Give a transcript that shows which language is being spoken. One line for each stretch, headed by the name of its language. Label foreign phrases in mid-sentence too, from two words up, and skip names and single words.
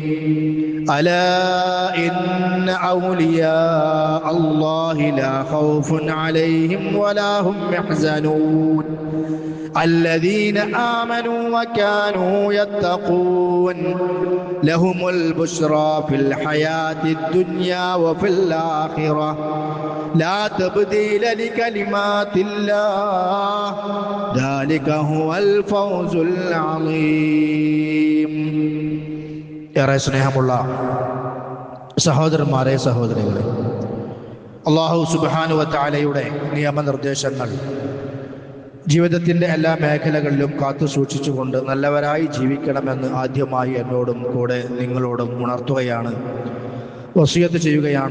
Arabic: ألا إن أولياء الله لا خوف عليهم ولا هم يحزنون الذين آمنوا وكانوا يتقون لهم البشرى في الحياة الدنيا وفي الآخرة لا تبديل لكلمات الله ذلك هو الفوز العظيم.
Malayalam: ഏറെ സ്നേഹമുള്ള സഹോദരന്മാരെ, സഹോദരികളെ, അല്ലാഹു
Arabic: سبحانه وتعالى
Malayalam: നിയമനിർദ്ദേശങ്ങൾ ജീവിതത്തിൻ്റെ എല്ലാ മേഖലകളിലും കാത്തു സൂക്ഷിച്ചുകൊണ്ട് നല്ലവരായി ജീവിക്കണമെന്ന് ആദ്യമായി എന്നോടും കൂടെ നിങ്ങളോടും ഉണർത്തുകയാണ്, വസിയത്ത് ചെയ്യുകയാണ്.